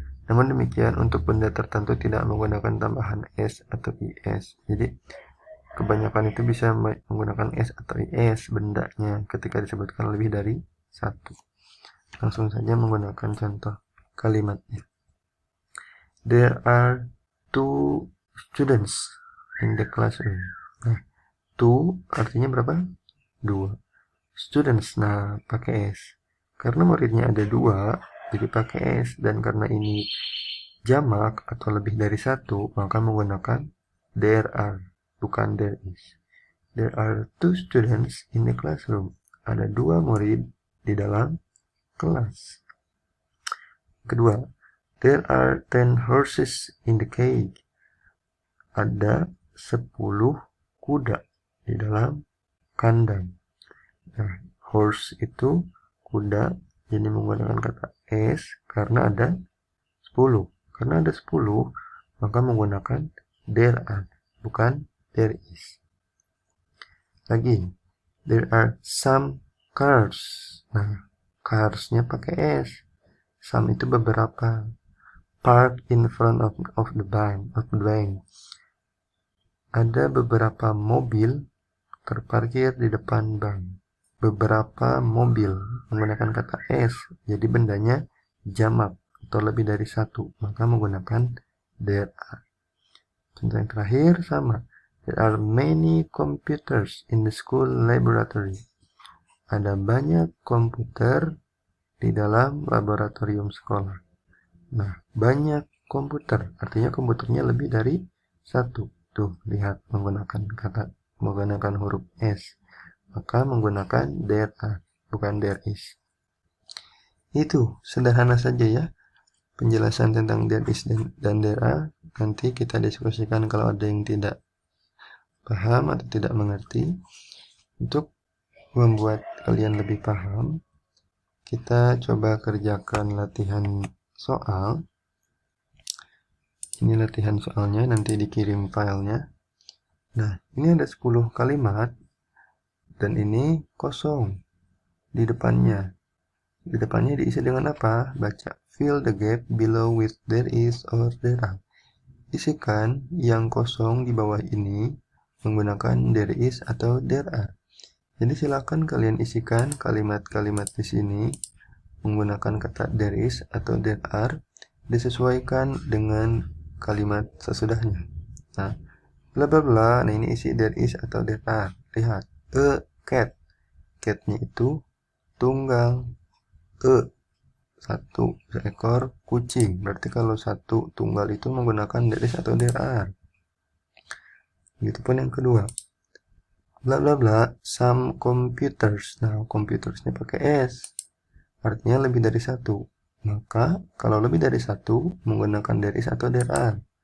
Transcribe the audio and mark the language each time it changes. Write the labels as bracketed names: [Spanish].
[Indonesian] Namun demikian, untuk benda tertentu tidak menggunakan tambahan s atau is. Jadi, kebanyakan itu bisa menggunakan s atau is bendanya ketika disebutkan lebih dari satu. Langsung saja menggunakan contoh kalimatnya. [English] There are 2 students in the classroom. [Indonesian] Nah, 2 artinya berapa? 2. Students, nah pakai s. Karena muridnya ada 2, jadi pakai s. Dan karena ini jamak atau lebih dari satu, maka menggunakan there are, bukan there is. [English] There are 2 students in the classroom. [Indonesian] Ada 2 murid di dalam kelas. Kedua, [English] there are 10 horses in the cage. [Indonesian] Ada 10 kuda di dalam kandang. Nah, horse itu kuda, jadi menggunakan kata s karena ada 10. Karena ada 10, maka menggunakan there are, bukan there is. Lagi, [English] there are some cars. [Indonesian] Nah, cars-nya pakai s. [English] Some [Indonesian] itu beberapa. [English] Park in front of the bank. [Indonesian] Ada beberapa mobil terparkir di depan bank. Beberapa mobil menggunakan kata s, jadi bendanya jamak atau lebih dari satu, maka menggunakan there are. Contoh yang terakhir sama. [English] There are many computers in the school laboratory. [Indonesian] Ada banyak komputer di dalam laboratorium sekolah. Nah, banyak komputer, artinya komputernya lebih dari satu. Tuh, lihat menggunakan huruf S. Maka menggunakan there are, bukan there is. Itu, sederhana saja ya. Penjelasan tentang there is dan there are. Nanti kita diskusikan kalau ada yang tidak paham atau tidak mengerti. Untuk membuat kalian lebih paham, kita coba kerjakan latihan soal. Ini latihan soalnya, nanti dikirim filenya. Nah, ini ada 10 kalimat dan ini kosong di depannya. Di depannya diisi dengan apa? Baca. [English] Fill the gap below with there is or there are. [Indonesian] Isikan yang kosong di bawah ini menggunakan there is atau there are. Jadi silakan kalian isikan kalimat-kalimat di sini menggunakan kata there is atau there are, disesuaikan dengan kalimat sesudahnya. Nah, bla bla bla, nah ini isi there is atau there are. Lihat, a cat. Catnya itu tunggal. Satu seekor kucing. Berarti kalau satu tunggal itu menggunakan there is atau there are. Begitupun yang kedua. Bla bla bla, some computers. Nah, computersnya pakai s. Artinya lebih dari satu. Maka kalau lebih dari satu menggunakan there is atau there are.